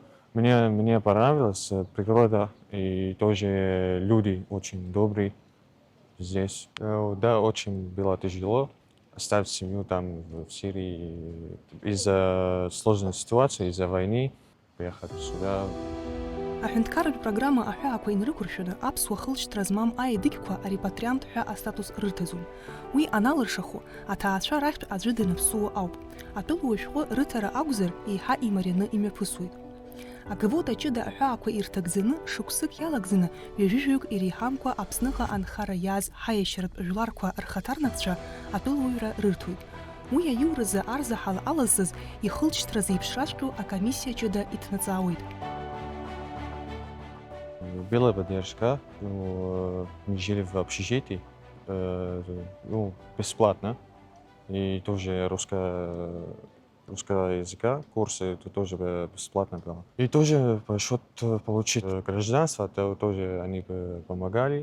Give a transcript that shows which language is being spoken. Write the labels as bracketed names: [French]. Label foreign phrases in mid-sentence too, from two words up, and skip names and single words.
[Russian] Мне понравилась природа и тоже люди очень добрые здесь. Да, очень было тяжело оставить семью там в Сирии из-за сложной ситуации, из-за войны. Приехать сюда. [Abkhazian] Аҳәынҭқарратә программа аҳәаақәа инрықәыршәаны аԥсуа хылҵшьҭра змам аедыгьқәа арепатриант ҳәа астатус рыҭаӡом. Уи аналыршахо, аҭаацәа рахьтә аӡәы даныԥсуа ауп. Атәылауа шәҟәы рыҭара акәзар, еиҳа имарианы имҩаԥысуеит. Агавот аҷыда аҳәаақәа ирҭагӡаны, шықәсык иалагӡаны, ҩажәижәаҩык иреиҳамкәа Аԥсныҟа анхара иааз ҳаиашьаратә жәларқәа рхаҭарнакцәа атәылауаҩра рырҭоит. Уи аиуразы арзаҳал алазыз ихылҵшьҭра зеиԥшраҵәҟьоу акомиссиа ҷыда иҭнаҵаауеит. [Russian] Была поддержка, мы жили в общежитии, бесплатно, и тоже русского языка, курсы это тоже бесплатно было. И тоже по счету получить гражданство, это тоже они помогали.